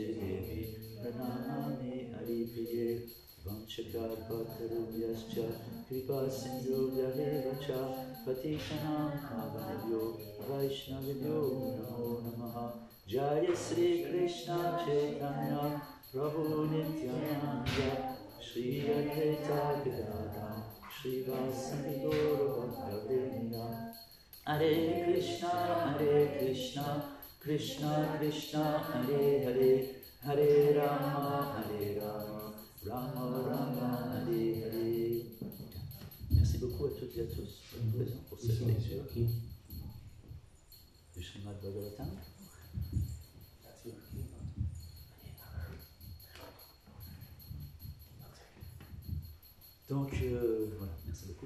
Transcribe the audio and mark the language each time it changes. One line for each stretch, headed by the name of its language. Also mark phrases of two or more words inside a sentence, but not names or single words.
Sanskrit: Devi Pranamami Haripriye Vanchakarpatarubhyascha Kripa Sindhubhyavevacha Patitanam Pavanebhyo Vaishnavibhyo Namo Namaha Jaya Sri Krishna Chaitanya Prabhu Nityananda Shri Advaita Gadadhara Shri Vasani Gaura Bhakta Hare Krishna, Krishna Krishna, Hare Hare, Hare Rama, Rama Rama, Hare Hare.
French: Merci beaucoup à toutes et à tous pour cette lecture du Srimad Bhagavatam. Donc, voilà, merci beaucoup.